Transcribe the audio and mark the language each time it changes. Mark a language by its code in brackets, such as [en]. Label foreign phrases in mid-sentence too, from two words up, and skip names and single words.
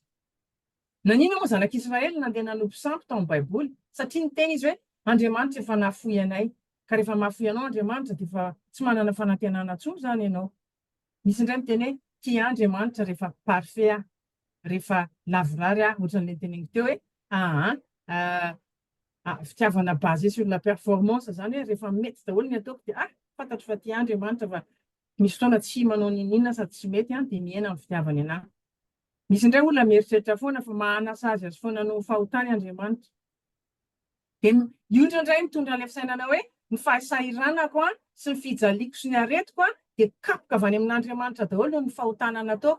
[mg] Nanina moa zanak'Israely nandeha nanompo sampy tao amin'ny baiboly satria niteny izy hoe Andriamanitra efa nahafoy anay. Ka rehefa mahafoy anao Andriamanitra dia efa tsy manana fanantenana intsony zany ianao. Misy indray miteny hoe tia Andriamanitra rehefa parfait rehefa lavorary ohatran'ilay teneniko teo hoe fitiavana [fr] basé sur la performance [mg] zany hoe rehefa mety daholo ny ataoko dia fantatro fa tia Andriamanitra fa misy fotoana tsy manao ninina sady tsy mety dia miaina amin'ny fitiavany anahy. Misy indray olona mieritreritra foana fa mahanasa azy foana no fahotany Andriamanitra. Dia io indraindray mitondra ilay fisainana hoe ny fahasahiranako sy ny fijaliako sy ny aretiko dia kapoka avy any amin'Andriamanitra daholo ny fahotana nataoko.